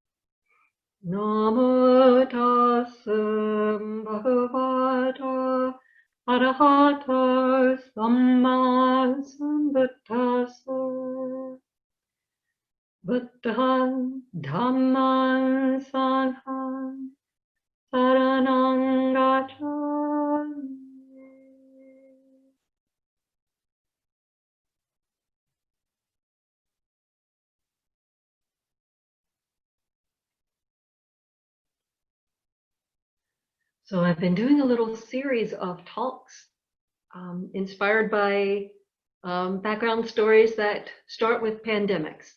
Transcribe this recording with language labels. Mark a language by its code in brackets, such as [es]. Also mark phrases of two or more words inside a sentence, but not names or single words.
[pi] Namo tassa bhagavato arahato samma sambuddhassa. Buddham Dhamman Sangham Saranang Gacchami. [en] So I've been doing a little series of talks inspired by background stories that start with pandemics.